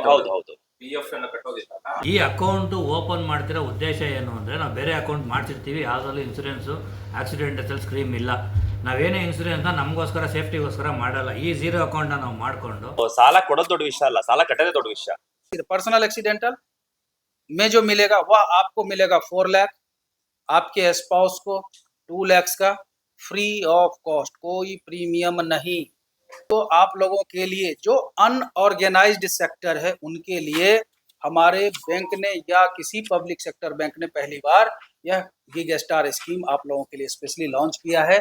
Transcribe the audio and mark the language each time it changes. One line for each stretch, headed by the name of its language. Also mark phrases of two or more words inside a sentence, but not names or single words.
Kannada: ಹೌದು. PF ಅನ್ನು ಕಟ್ಟೋದಿಲ್ಲ. ಈ
English: account open
Kannada: ಮಾಡ್ತಿರೋ ಉದ್ದೇಶ ಏನು ಅಂದ್ರೆ, ನಾವು ಬೇರೆ ಅಕೌಂಟ್ ಮಾಡ್ತಿರ್ತೀವಿ, ಯಾವ್ದ್ರಲ್ಲೂ
English: insurance accidental scheme
Kannada: ಇಲ್ಲ. ನಾವೇನೇ ಇನ್ಸೂರೆನ್ಸ್ ನಮಗೋಸ್ಕರ ಸೇಫ್ಟಿಗೋಸ್ಕರ ಮಾಡಲ್ಲ. ಈ
English: zero account
Kannada: ನಾವು ಮಾಡ್ಕೊಂಡು ಸಾಲ ಕೊಡೋದು ದೊಡ್ಡ ವಿಷಯ ಅಲ್ಲ, ಸಾಲ ಕಟ್ಟೋದೇ ದೊಡ್ಡ ವಿಷಯ.
English: personal accidental
Hindi: में जो मिलेगा वह आपको मिलेगा 4 लाख, आपके स्पाउस को 2 लाख का
English: free of cost,
Hindi: कोई प्रीमियम नहीं। तो आप लोगों के लिए जो
English: unorganized sector
Hindi: है उनके लिए हमारे बैंक ने या किसी
English: public sector bank
Hindi: ने पहली बार यह गिग स्टार स्कीम आप लोगों के लिए
English: specially launch
Hindi: किया है।